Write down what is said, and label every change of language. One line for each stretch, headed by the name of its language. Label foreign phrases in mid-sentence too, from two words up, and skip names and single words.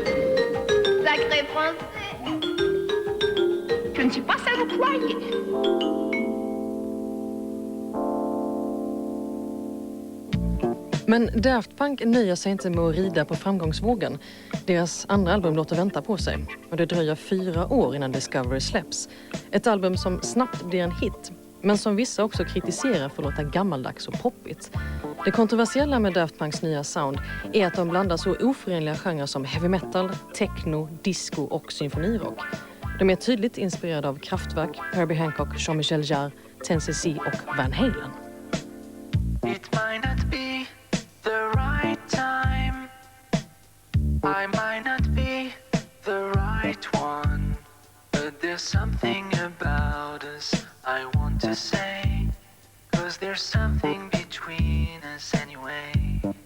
French: Sacré français. Je ne suis pas ça, vous croyez.
Swedish: Men Daft Punk nöjer sig inte med att rida på framgångsvågen. Deras andra album låter vänta på sig. Och det dröjer 4 år innan Discovery släpps. Ett album som snabbt blir en hit, men som vissa också kritiserar för att låta gammaldags och poppigt. Det kontroversiella med Daft Punks nya sound är att de blandar så oförenliga genrer som
English: heavy metal,
Swedish: techno, disco och symfonirock. De är tydligt inspirerade av Kraftwerk, Herbie Hancock, Jean-Michel Jarre, 10cc och Van Halen.
English: It might not be the right time. I might not be the right one. But there's something about us I want to say. 'Cause there's something between us anyway.